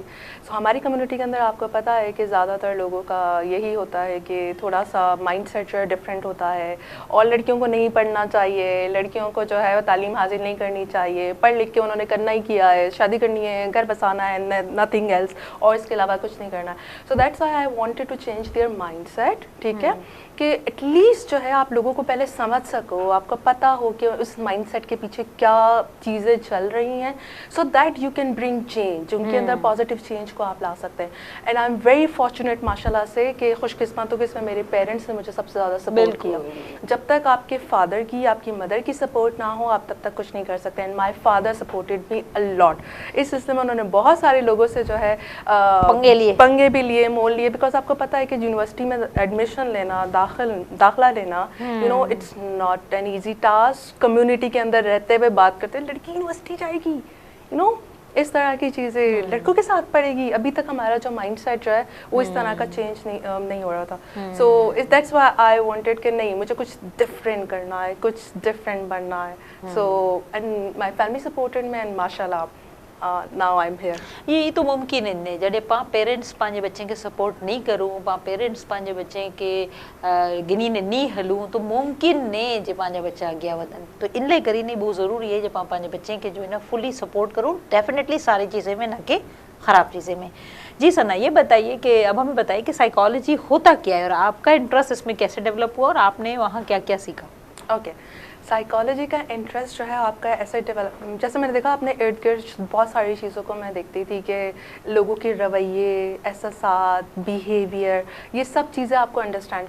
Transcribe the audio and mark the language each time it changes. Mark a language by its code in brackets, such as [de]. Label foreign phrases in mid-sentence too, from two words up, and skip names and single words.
[ur] سو ہماری کمیونٹی کے اندر آپ کو پتا ہے کہ زیادہ تر لوگوں کا یہی ہوتا ہے کہ تھوڑا سا [en] mind set [ur] جو ہے ڈفرنٹ ہوتا ہے اور لڑکیوں کو نہیں پڑھنا چاہیے، لڑکیوں کو جو ہے وہ تعلیم حاصل نہیں کرنی چاہیے، پڑھ لکھ کے انہوں نے کرنا ہی کیا ہے، شادی کرنی ہے، گھر بسانا ہے, [en] nothing else, [ur] اور اس کے علاوہ کچھ نہیں کرنا ہے. [en] so that's why I wanted to change their mindset. [ur] ٹھیک ہے کہ ایٹ لیسٹ جو ہے آپ لوگوں کو پہلے سمجھ سکو، آپ کو پتا ہو کہ اس مائنڈسیٹ کے پیچھے کیا چیزیں چل رہی ہیں, [en] so that you can bring change, [ur] ان کے اندر [en] positive change [ur] کو آپ لا سکتے ہیں. [en] and I am very fortunate [ur] ماشاءاللہ سے کہ خوش قسمت ہوں کہ اس میں میرے پیرنٹس نے مجھے سب سے زیادہ سپورٹ کیا. جب تک آپ کے فادر کی، آپ کی مدر کی سپورٹ نہ ہو آپ تب تک کچھ نہیں کر سکتے. [en] and my father supported me a lot. [ur] اس سلسلے میں انہوں نے بہت سارے لوگوں سے جو ہے पंगे بھی لیے، مول لیے، بیکاز آپ کو پتا ہے کہ یونیورسٹی میں ایڈمیشن لینا، داخلہ لینا, [en] you know it's not an easy task. [ur] کمیونٹی کے اندر رہتے ہوئے بات کرتے، لڑکی یونیورسٹی جائے گی, [en] you know [ur] اس طرح کی چیزیں لڑکوں کے ساتھ پڑے گی. ابھی تک ہمارا جو مائنڈسیٹ جو ہے وہ اس طرح کا چینج نہیں ہو رہا تھا. [en] so that's why I wanted [ur] کہ نہیں، مجھے کچھ ڈفرنٹ کرنا ہے، کچھ ڈفرنٹ بننا ہے. [en] so and my family supported me and mashallah now I am here. [sd] ये तो मुमकिन है ने जॾहिं पाण पेरेंट्स पंहिंजे बच्चे के सपोर्ट नहीं करूं, पाण पेरेंट्स पंहिंजे बच्चे के गिनी ने नहीं हलूं, तो मुमकिन ने जे पंहिंजा बच्चा अॻियां वधनि। तो इन लाइ करे नहीं बहुत ज़रूरी है जो पाण पंहिंजे बच्चे के जो है ना [en] fully support [sd] करूं, डेफिनेटली सारी चीज़ें में, ना कि ख़राब चीज़ें में। [ur] جی ثنا، یہ بتائیے کہ اب ہمیں بتائیے کہ سائیکالوجی ہوتا کیا ہے اور آپ کا انٹرسٹ اس میں کیسے ڈیولپ ہوا اور آپ نے وہاں کیا کیا سیکھا? اوکے، سائیکالوجی کا انٹرسٹ جو ہے آپ کا ایسے ڈیولپ، جیسے میں نے دیکھا اپنے ارد گرد بہت ساری چیزوں کو میں دیکھتی تھی کہ لوگوں کے رویے، احساسات، بیہیویئر، یہ سب چیزیں آپ کو انڈرسٹینڈ.